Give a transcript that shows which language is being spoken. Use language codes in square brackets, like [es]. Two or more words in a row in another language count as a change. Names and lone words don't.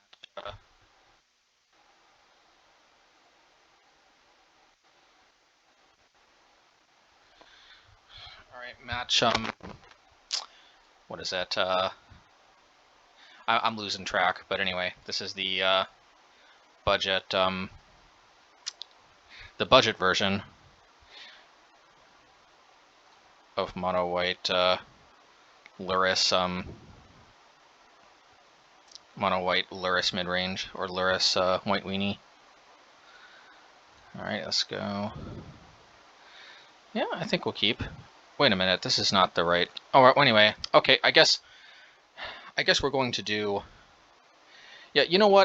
[en] All right, match. What is that? I'm losing track, but anyway, this is the budget. The budget version of mono white Luris. Mono white Luris mid range or Luris white weenie. All right, let's go. Yeah, I think we'll keep. Wait a minute, this is not the right. Oh, well, anyway, okay. I guess we're going to do. Yeah, you know what?